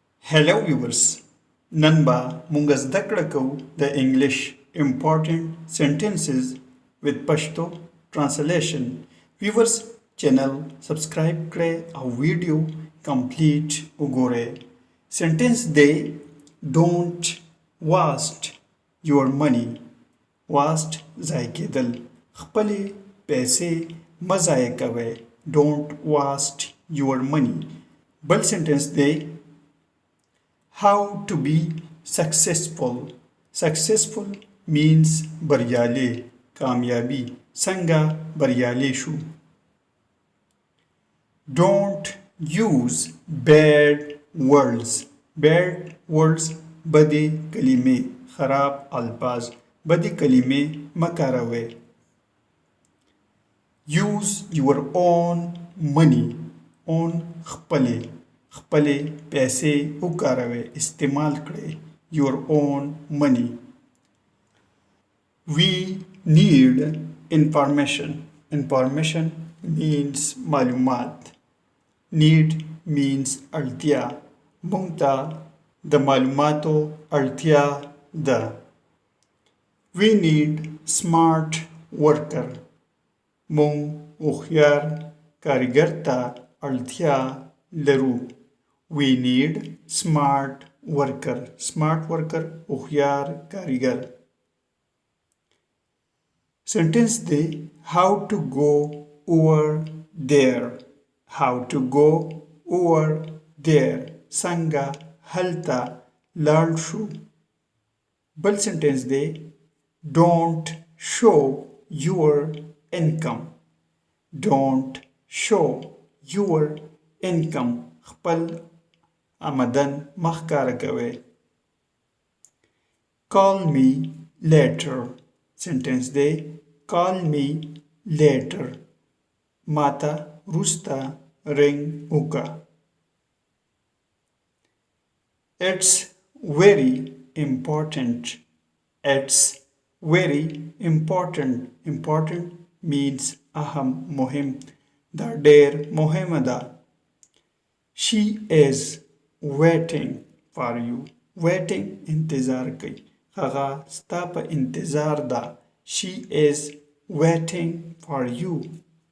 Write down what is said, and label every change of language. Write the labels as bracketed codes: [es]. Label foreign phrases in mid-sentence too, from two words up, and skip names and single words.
[en] Hello viewers. [ps] نن به موږ زده کړه کوو د انګلیش [en] important sentences with Pashto translation. [ps] Viewers channel subscribe کړئ او ویډیو complete وګورئ. [en] Sentence دی don't waste your money. [ps] waste ضایع کېدل. خپلې پیسې مه ضایع کوئ. [en] don't waste your money. بل sentence دی how to be successful. Successful means [ps] بریالی کامیابی څنګه بریالی شو. [en] Don't use bad words. Bad words [ps] بدی کلمې خراب الفاظ بدی کلمې مه کاروئ. [en] Use your own money. [ps] own خپلې خپلې پیسې وکاروئ استعمال کړئ. [en] your own money. We need information. Information means معلومات. Need means اړتیا. [ps] موږ ته د معلوماتو اړتیا ده. [en] We need smart worker. [ps] موږ هوښیار کارګر ته اړتیا لرو. [en] We need smart worker. Smart worker [ps] هوښیار کارګر. [en] Sentence دی how to go over there. How to go over there. [ps] څنګه هلته لاړ شو. [en] بل sentence دی don't show your income. Don't show your income. [ps] خپل آمدن مه ښکاره کوئ. [en] call me later. sentence دی call me later. [ps] ماته وروسته رنګ وکړه. [en] it's very important. it's very important. important means [ps] اهم مهم دا ډیر مهمه ده. [en] she is waiting for you. [ps] waiting انتظار کوي. هغه ستا په انتظار ده. [en] she is waiting for you.